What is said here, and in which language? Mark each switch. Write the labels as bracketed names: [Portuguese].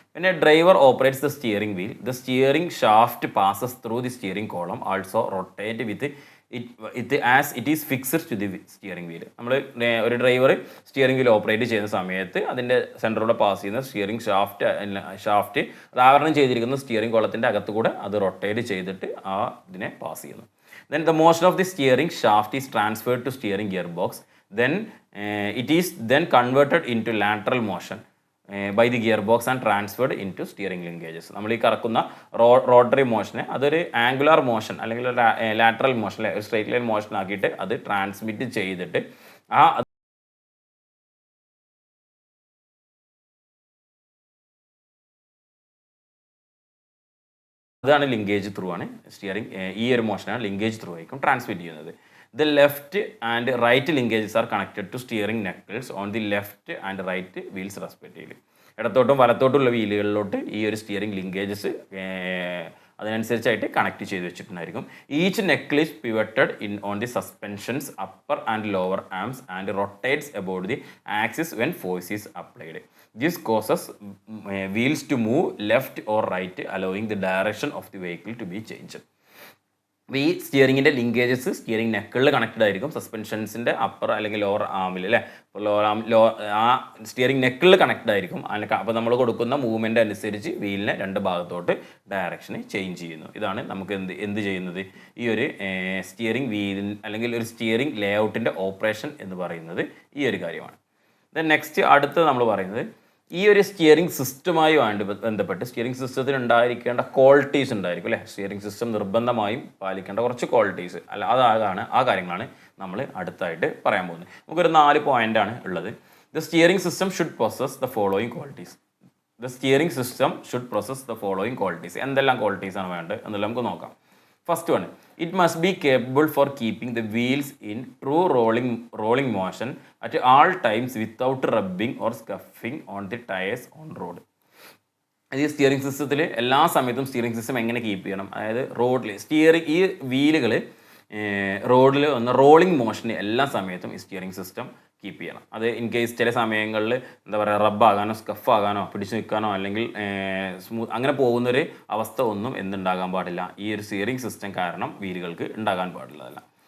[English] പിന്നെ driver operates the steering wheel, the steering shaft passes through the steering column, also rotate with it as it is fixed to the steering wheel. [Malayalam] നമ്മൾ ഒരു driver steering wheel operate ചെയ്യുന്ന സമയത്ത് അതിൻ്റെ സെൻറ്ററിലൂടെ pass ചെയ്യുന്ന steering shaft അത് ആവരണം ചെയ്തിരിക്കുന്ന steering കോളത്തിൻ്റെ അകത്തുകൂടെ അത് റൊട്ടേറ്റ് ചെയ്തിട്ട് ആ ഇതിനെ പാസ് ചെയ്യുന്നു. [English] Then the motion of the steering shaft is transferred to steering gearbox. Then it is then converted into lateral motion by the gearbox and transferred into steering linkages. [Malayalam] നമ്മൾ ഈ കറക്കുന്ന rotary മോഷനെ അതൊരു angular motion അല്ലെങ്കിൽ lateral motion ഒരു straight line motion ആക്കിയിട്ട് അത് transmit ചെയ്തിട്ട് അതാണ് linkage through ആണ് സ്റ്റിയറിംഗ്. ഈ ഒരു മോഷനാണ് ലിങ്കേജ് ത്രൂ ആയിരിക്കും ട്രാൻസ്മിറ്റ് ചെയ്യുന്നത്. [English] The left and right linkages are connected to steering knuckles on the left and right wheels respectively. [Malayalam] ഇടത്തോട്ടും വലത്തോട്ടുള്ള വീലുകളിലോട്ട് ഈ ഒരു സ്റ്റിയറിംഗ് ലിങ്കേജസ് അതിനനുസരിച്ചായിട്ട് കണക്ട് ചെയ്ത് വെച്ചിട്ടുണ്ടായിരിക്കും. [English] Each knuckle is pivoted on the suspensions upper and lower arms and rotates about the axis when force is applied. This causes wheels to move left or right, allowing the direction of the vehicle to be changed. [Malayalam] അപ്പോൾ ഈ സ്റ്റിയറിങ്ങിൻ്റെ linkages steering നെക്കിളിൽ connected ആയിരിക്കും, സസ്പെൻഷൻസിൻ്റെ upper അല്ലെങ്കിൽ lower ആമിൽ അല്ലേ, lower ആം ആ steering നെക്കിളിൽ connected ആയിരിക്കും. അപ്പോൾ നമ്മൾ കൊടുക്കുന്ന മൂവ്മെൻ്റ് അനുസരിച്ച് വീലിനെ രണ്ട് ഭാഗത്തോട്ട് ഡയറക്ഷന് ചേഞ്ച് ചെയ്യുന്നു. ഇതാണ് നമുക്ക് എന്ത് ചെയ്യുന്നത് ഈ ഒരു സ്റ്റിയറിംഗ് വീലിൽ അല്ലെങ്കിൽ ഒരു സ്റ്റിയറിംഗ് ലേ ഔട്ടിൻ്റെ ഓപ്പറേഷൻ എന്ന് പറയുന്നത് ഈ ഒരു കാര്യമാണ്. [English] then next [Malayalam] അടുത്ത് നമ്മൾ പറയുന്നത് ഈ ഒരു സ്റ്റിയറിംഗ് സിസ്റ്റമായി ബന്ധപ്പെട്ട് സ്റ്റിയറിംഗ് സിസ്റ്റത്തിന് ഉണ്ടായിരിക്കേണ്ട ക്വാളിറ്റീസ് ഉണ്ടായിരിക്കും അല്ലേ. സ്റ്റിയറിംഗ് സിസ്റ്റം നിർബന്ധമായും പാലിക്കേണ്ട കുറച്ച് ക്വാളിറ്റീസ് ആ കാര്യങ്ങളാണ് നമ്മൾ അടുത്തായിട്ട് പറയാൻ പോകുന്നത്. നമുക്കൊരു 4 പോയിൻ്റാണ് ഉള്ളത്. [English] The steering system should possess the following qualities. The steering system should possess the following qualities. [Malayalam] എന്തെല്ലാം ക്വാളിറ്റീസാണ് വേണ്ടത് എന്നുള്ളത് നമുക്ക് നോക്കാം. [English] First one, it must be capable for keeping the wheels in true rolling motion at all times without rubbing or scuffing on the tires on road. [Malayalam] ഈ steering സിസ്റ്റത്തിൽ എല്ലാ സമയത്തും steering system എങ്ങനെ കീപ്പ് ചെയ്യണം, അതായത് റോഡിൽ ഈ വീലുകൾ റോഡിൽ വന്ന റോളിംഗ് മോഷന് എല്ലാ സമയത്തും ഈ സ്റ്റിയറിംഗ് സിസ്റ്റം കീപ്പ് ചെയ്യണം. അത് [English] in case [Malayalam] ചില സമയങ്ങളിൽ എന്താ പറയുക റബ്ബാകാനോ സ്കഫാകാനോ പിടിച്ചു നിൽക്കാനോ അല്ലെങ്കിൽ അങ്ങനെ പോകുന്നൊരു അവസ്ഥ ഒന്നും എന്തുണ്ടാകാൻ പാടില്ല, ഈ ഒരു സ്റ്റിയറിംഗ് സിസ്റ്റം കാരണം വീലുകൾക്ക് ഉണ്ടാകാൻ പാടില്ലതല്ല.